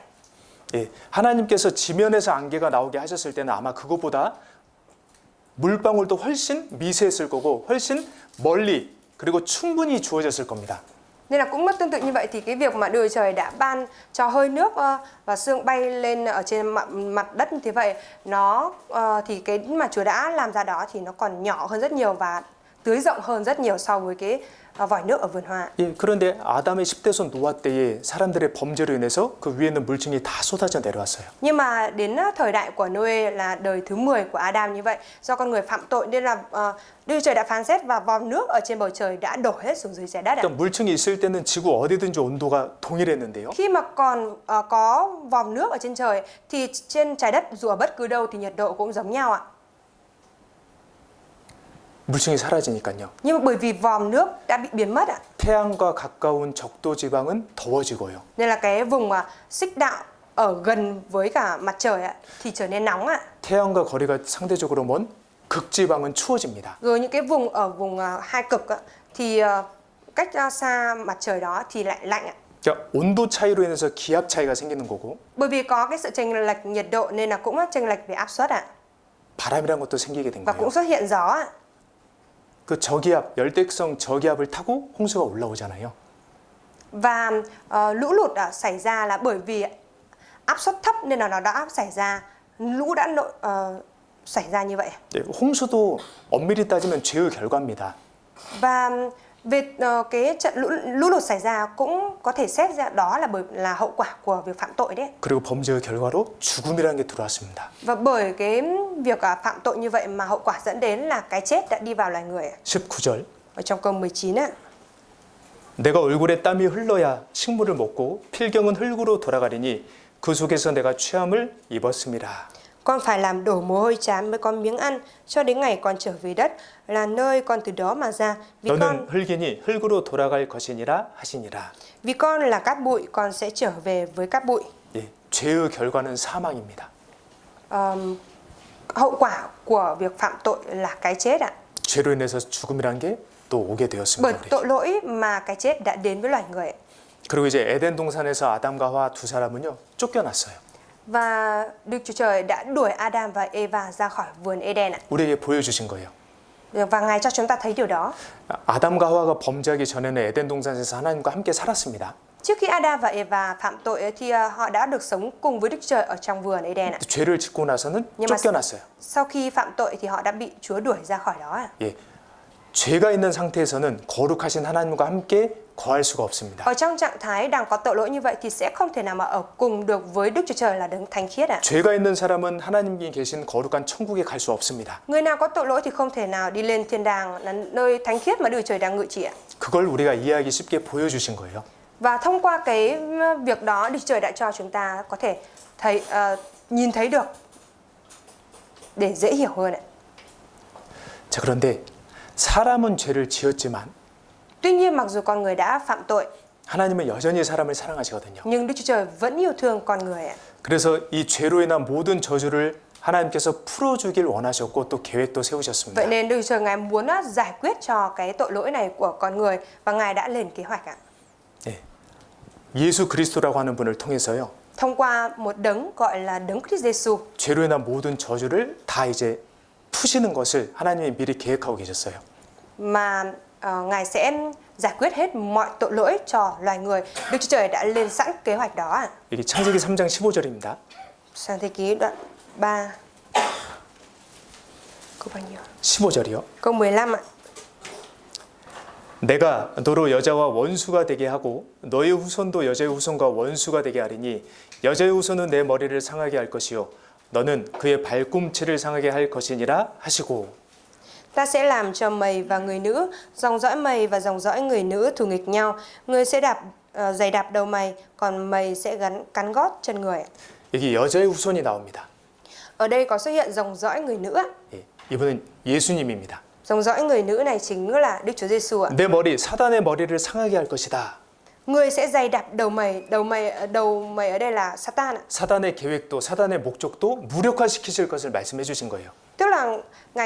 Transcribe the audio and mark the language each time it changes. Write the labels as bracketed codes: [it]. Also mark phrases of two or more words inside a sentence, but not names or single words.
[ko] 예, 하나님께서 지면에서 안개가 나오게 하셨을 때는 아마 그것보다 물방울도 훨씬 미세했을 거고 훨씬 멀리 그리고 충분히 주어졌을 겁니다. [vi] Nên là cũng tương tự như vậy thì cái việc mà Đức Chúa Trời đã ban cho hơi nước và sương bay lên ở trên mặt đất như thế vậy, nó thì cái mà Chúa đã làm ra đó thì nó còn nhỏ hơn rất nhiều và tưới rộng hơn rất nhiều so với cái vòi nước ở vườn hoa. [ko] 예, 그런데 아담의 10대손 노아 때에 사람들의 범죄로 인해서 그 위에 있는 물층이 다 쏟아져 내려왔어요. [vi] Nhưng mà đến thời đại của Noe là đời thứ 10 của Adam như vậy, do con người phạm tội nên là Đức Chúa Trời đã phán xét và vòm nước ở trên bầu trời đã đổ hết xuống dưới trái đất. [ko] 그러니까 물층이 있을 때는 지구 어디든지 온도가 동일했는데요. [vi] Khi mà còn có vòm nước ở trên trời thì trên trái đất dù ở bất cứ đâu thì nhiệt độ cũng giống nhau ạ. [ko] 물층이 사라지니까요. [vi] Nhưng mà bởi vì vòm nước đã bị biến mất ạ, [ko] 태양과 가까운 적도 지방은 더워지고요. [vi] nên là cái vùng xích đạo ở gần với cả mặt trời ạ thì trở nên nóng ạ. [ko] 태양과 거리가 상대적으로 먼 극지방은 추워집니다. [vi] Rồi những cái vùng ở vùng hai cực ạ, thì cách xa mặt trời đó thì lại lạnh ạ. [ko] 그러니까 온도 차이로 인해서 기압 차이가 생기는 거고 [vi] Bởi vì có cái sự chênh lệch nhiệt độ nên là cũng chênh lệch về áp suất ạ. [ko] 바람이라는 것도 생기게 된 [vi] Và [ko] 거예요. [vi] cũng xuất hiện gió ạ. [ko] 그 저기압, 열대성 저기압을 타고 홍수가 올라오잖아요. [vi] Và lũ lụt xảy ra là bởi vì áp suất thấp nên là nó đã xảy ra, lũ đã xảy ra như vậy. [ko] 네, 홍수도 엄밀히 따지면 죄의 결과입니다. [vi] Và về cái trận lũ lụt xảy ra cũng có thể xét ra đó là hậu quả của việc phạm tội đấy. [ko] 그리고 범죄의 결과로 죽음이라는 게 들어왔습니다. [vi] Và bởi cái việc phạm tội như vậy mà hậu quả dẫn đến là cái chết đã đi vào loài người. [ko] 19절 [vi] Ở trong câu 19 ạ. [ko] 내가 얼굴에 땀이 흘러야 식물을 먹고 필경은 흙으로 돌아가리니 그 속에서 내가 취함을 입었음이라. [vi] Con phải làm đổ mồ hôi trán mới có miếng ăn, cho đến ngày con trở về đất, là nơi con từ đó mà ra. [ko] 너는 흙이니 흙으로 돌아갈 것이니라 하시니라. [vi] Vì con là cát bụi, con sẽ trở về với cát bụi. [ko] 예, 죄의 결과는 사망입니다. [vi] Hậu quả của việc phạm tội là cái chết ạ. [ko] 죄로 인해서 죽음이란 게 또 오게 되었습니다. [vi] Bởi tội lỗi mà cái chết đã đến với loài người. [ko] 그리고 이제 에덴 동산에서 아담과 하와 두 사람은요 쫓겨났어요. [vi] Và Đức Chúa Trời đã đuổi Adam và Eva ra khỏi vườn Eden ạ. [ko] 우리에게 보여주신 거예요. [vi] Và Ngài cho chúng ta thấy điều đó. [ko] 아담과 하와가 범죄하기 전에는 에덴 동산에서 하나님과 함께 살았습니다. [vi] Trước khi Adam và Eva phạm tội thì họ đã được sống cùng với Đức Chúa Trời ở trong vườn Eden ạ. [ko] 죄를 짓고 나서는 [vi] Nhưng mà [ko] 쫓겨났어요. [vi] sau khi phạm tội thì họ đã bị Chúa đuổi ra khỏi đó ạ. [ko] 예, 죄가 있는 상태에서는 거룩하신 하나님과 함께 거할 수가 없습니다. [vi] Ở trong trạng thái đang có tội lỗi như vậy thì sẽ không thể nào mà ở cùng được với Đức Chúa Trời là đấng thánh khiết ạ. [ko] 죄가 있는 사람은 하나님께 계신 거룩한 천국에 갈 수 없습니다. [vi] Người nào có tội lỗi thì không thể nào đi lên thiên đàng, là nơi thánh khiết mà Đức Chúa Trời đang ngự trị ạ. [ko] 그걸 우리가 이해하기 쉽게 보여주신 거예요. [vi] Và thông qua cái việc đó Đức Chúa Trời đã cho chúng ta có thể nhìn thấy được để dễ hiểu hơn ạ. [ko] 자, 그런데 사람은 죄를 지었지만 [vi] Tuy nhiên mặc dù con người đã phạm tội, [ko] 하나님은 여전히 사람을 사랑하시거든요. [vi] nhưng Đức Chúa Trời vẫn yêu thương con người ạ. [ko] 그래서 이 죄로 인한 모든 저주를 하나님께서 풀어주길 원하셨고 또 계획도 세우셨습니다. [vi] Vậy nên Đức Chúa Trời Ngài muốn giải quyết cho cái tội lỗi này của con người và Ngài đã lên kế hoạch ạ. [ko] 예, 예수 그리스도라고 하는 분을 통해서요. [vi] Thông qua một đấng gọi là đấng Christ Jesus, [ko] 죄로 인한 모든 저주를 다 이제 푸시는 것을 하나님이 미리 계획하고 계셨어요. [vi] mà Ngài sẽ giải quyết hết mọi tội lỗi cho loài người. Đức Chúa Trời đã lên sẵn kế hoạch đó ạ. [ko] 여기 창세기 3장 15절입니다. [vi] Sang thế ký đoạn 3. Câu bao nhiêu? [ko] 15절이요. [vi] Câu 15 ạ. [ko] 내가 너로 여자와 원수가 되게 하고 너의 후손도 여자의 후손과 원수가 되게 하리니 여자의 후손은 내 머리를 상하게 할 것이요 너는 그의 발꿈치를 상하게 할 것이니라 하시고 [vi] Ta sẽ làm cho mày và người nữ, dòng dõi mày và dòng dõi người nữ thù nghịch nhau. Người sẽ giày đạp đầu mày, còn mày sẽ cắn gót chân người. [ko] 여기 여자의 후손이 나옵니다. [vi] Ở đây có xuất hiện dòng dõi người nữ ạ. [ko] 예, 이분은 예수님입니다. [vi] Dòng dõi người nữ này chính là Đức Chúa Giêsu ạ. [ko] 내 머리 사단의 머리를 상하게 할 것이다. [vi] người sẽ giày đạp đầu mày ở đây là Satan ạ. [ko] 사단의 계획도 사단의 목적도 무력화시키실 것을 말씀해 주신 거예요. [vi] Tức là ngài